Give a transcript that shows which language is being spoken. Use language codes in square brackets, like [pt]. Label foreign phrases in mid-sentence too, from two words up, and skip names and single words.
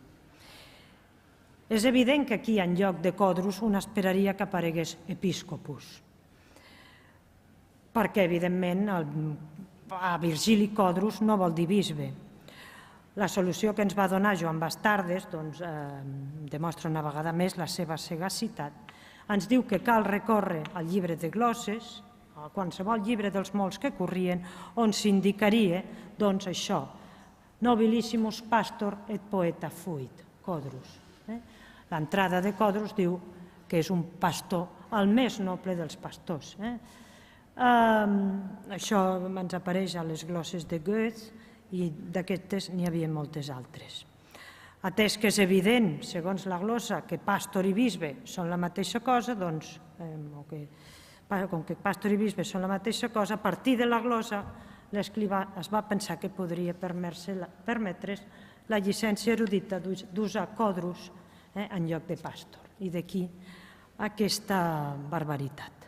[ca] És evident que aquí, en lloc de Codrus, un esperaria que aparegués Episcopus, perquè, evidentment, a Virgili Codrus no vol dir bisbe. La solució que ens va donar Joan Bastardes demostra una vegada més la seva sagacitat. Ens diu que cal recórrer al llibre de glosses, a qualsevol llibre dels molts que corrien, on s'indicaria, doncs, això, [la] nobilissimus pastor et poeta fuit, Codrus. [ca] L'entrada de Codrus diu que és un pastor, el més noble dels pastors. Això ens apareix a les glosses de Goethe i d'aquestes n'hi havia moltes altres. Atès que és evident, segons la glossa, que pastor i bisbe són la mateixa cosa, doncs, com que pastor i bisbe són la mateixa cosa, a partir de la glossa l'escrivà es va pensar que podria permetre's la llicència erudita d'usar Codrus en lloc de pastor, i d'aquí aquesta barbaritat.